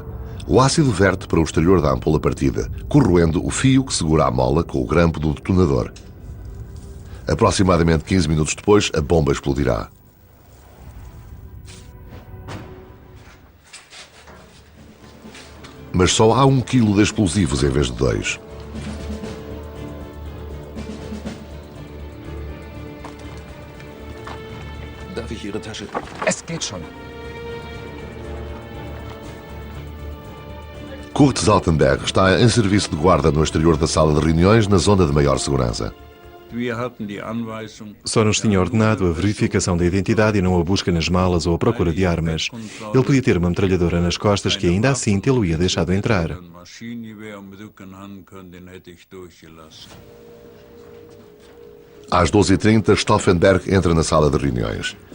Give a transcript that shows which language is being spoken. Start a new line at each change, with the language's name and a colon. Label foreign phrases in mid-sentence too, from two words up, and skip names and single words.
Portuguese: O ácido verte para o exterior da ampola partida, corroendo o fio que segura a mola com o grampo do detonador. Aproximadamente 15 minutos depois, a bomba explodirá. Mas só há 1 quilo de explosivos em vez de 2.
German: Darf ich Ihre Tasche? Es geht schon.
Portuguese: Kurt Zaltenberg está em serviço de guarda no exterior da sala de reuniões, na zona de maior segurança. Só nos tinha ordenado a verificação da identidade e não a busca nas malas ou a procura de armas. Ele podia ter uma metralhadora nas costas que ainda assim tê-lo ia deixado entrar. Às 12h30, Stauffenberg entra na sala de reuniões.